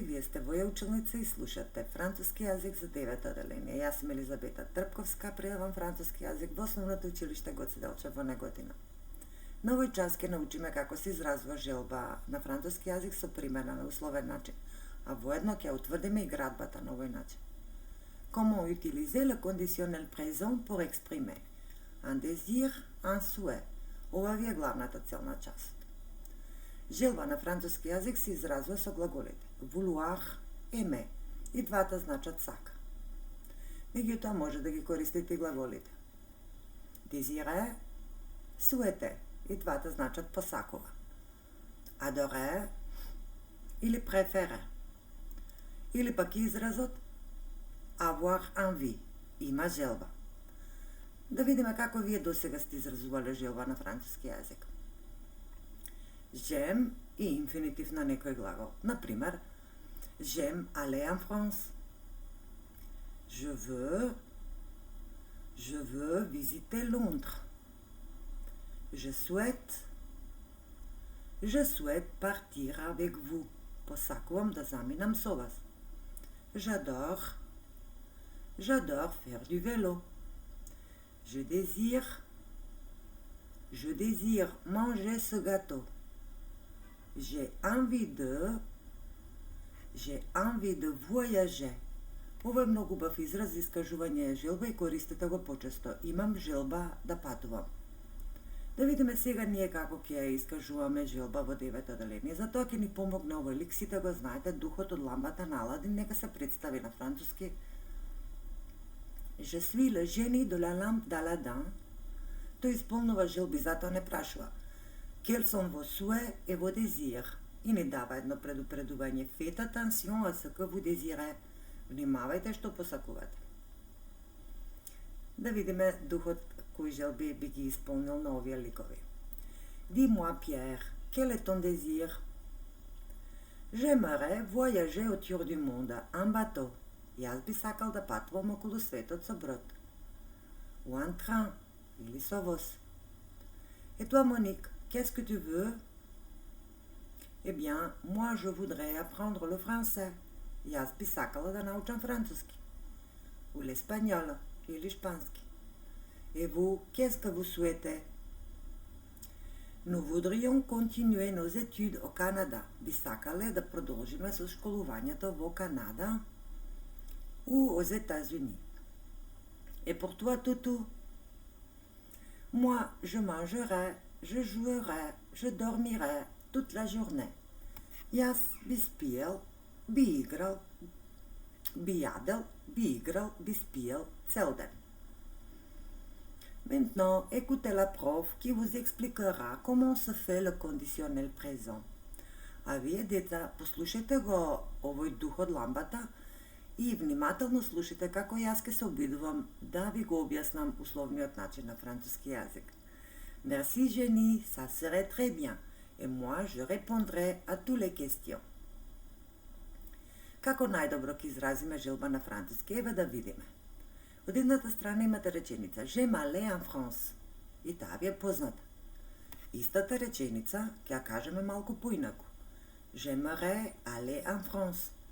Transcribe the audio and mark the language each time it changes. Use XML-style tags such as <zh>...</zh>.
<mk>Вие сте во училница и слушате француски јазик за 9 оделение. Јас сум Елизабета Трпковска, предавам француски јазик во основното училиште Гоце Делчев во Неготина. На овој час ќе научиме како се изразува желба на француски јазик со примена на условен начин, а воедно ќе утврдиме и градбата на овој начин.</mk> <fr>Comment utiliser le conditionnel présent pour exprimer un désir, un souhait?</fr> <mk>Ова ви е главната целна част. Желба на француски јазик се изразува со глаголите vouloir, aimer. И двата значат сака. Меѓутоа може да ги користите и глаголите désirer, souhaiter. И двата значат посакува.</mk> <fr>Adorer</fr> <mk>или</mk> <fr>préférer.</fr> <mk>Или пак изразот avoir envie. Има желба. Да видиме како вие досега сте изразувале желба на француски јазик. J'aime и инфинитив на некој глагол.</mk> <fr>Например, j'aime aller en France. Je veux visiter Londres. Je souhaite partir avec vous.</fr> <mk>Посакувам да заминам со вас.</mk> <fr>J'adore faire du vélo. Je désire manger ce gâteau. J'ai envie de voyager.</fr> <mk>Ова е многу убав израз за искажување желба и користете го почесто. Имам желба да патувам. Да видиме сега ние како ќе искажуваме желба во 9 оделение. Затоа ќе ни помогне овој лик, сите го знаете, духот од ламбата на Аладин, нека се представи на француски.</mk> <fr>Je suis le génie de la lampe d'Aladin.</fr> <mk>Тој исполнува желби, затоа не прашува</mk> <fr>quels sont vos souhaits et vos désirs.</fr> <mk>И ни дава едно предупредување.</mk> <fr>Faites attention à ce que vous désirez.</fr> <mk>Внимавајте што посакувате. Да видиме духот кои желби би ги исполнил на овие ликови.</mk> <fr>Dis-moi, Pierre, quel est ton désir? J'aimerais voyager autour du monde en bateau.</fr> <mk>Јас би сакал да патувам околу светот со брод.</mk> <fr>Ou en train,</fr> <mk>или со воз.</mk> <fr>Et toi, Monique, qu'est-ce que tu veux? Eh bien, moi je voudrais apprendre le français.</fr> <mk>Јас би сакала да научам француски.</mk> <fr>Ou l'espagnol,</fr> <mk>или шпански.</mk> <fr>Et vous, qu'est-ce que vous souhaitez? Nous voudrions continuer nos études au Canada.</fr> <mk>Би сакале да продолжиме со школувањето во Канада</mk> <fr>ou aux États-Unis. Et pour toi, Toutou? Moi, je mangerai, je jouerai, je dormirai toute la journée.</fr> <mk>Јас би спиел, би играл, би јадел, би играл, би спиел цел ден.</mk> <fr>Maintenant, écoutez la prof qui vous expliquera comment se fait le conditionnel présent.</fr> <mk>А вие, деца, послушайте го овој дух од ламбата и внимателно слушайте како јас ке се обидувам да ви го објаснам условниот начин на француски јазик.</mk> <fr>Merci, Jenny, ça serait très bien. Et moi, je répondrai à toutes les questions.</fr> <mk>Како најдобро ќе изразиме желба на француски? Еве да видиме. Од едната страна имате реченица</mk> <fr>J'aime aller en France.</fr> <mk>И таа ви е позната. Истата реченица ќе ја кажеме малку поинаку.</mk> <fr>J'aimerais aller en France.</fr>